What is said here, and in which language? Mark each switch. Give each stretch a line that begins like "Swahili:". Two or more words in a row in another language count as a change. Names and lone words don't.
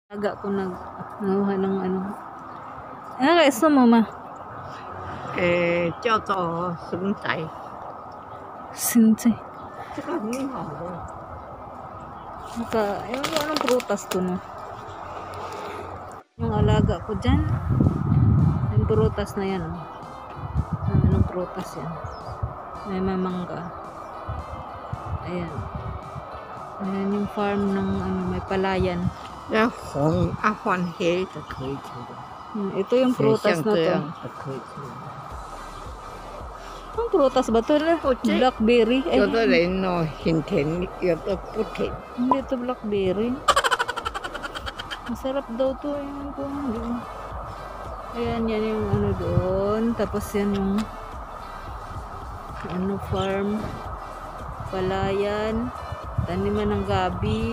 Filipino: Aga ko nanguha ng ano. Ano ka gusto mo, ma?
Chinese: 叫做笋仔，
Filipino: Sinse.
Chinese: 这个很好的。
Filipino: Anong prutas to, no? Yung alaga ko dyan. Yung prutas na yan, oh. Anong prutas yan? May mamangga. Ayan. Ayan yung farm ng ano, may palayan.
Chinese: 那红换黑的可以吃的，
Filipino: Ito yung prutas
Chinese: 像
Filipino: na
Chinese: 这
Filipino: to.
Chinese: 样的可以吃的。
Filipino: Ang prutas ba to? Blackberry.
Chinese: 有的人哦很甜，有的不甜。
Filipino: Hindi to blackberry. Masarap daw to. Ayan ko. Ayan, yan yung ano doon. Tapos yan yung ano farm. Palayan. Taniman ng gabi.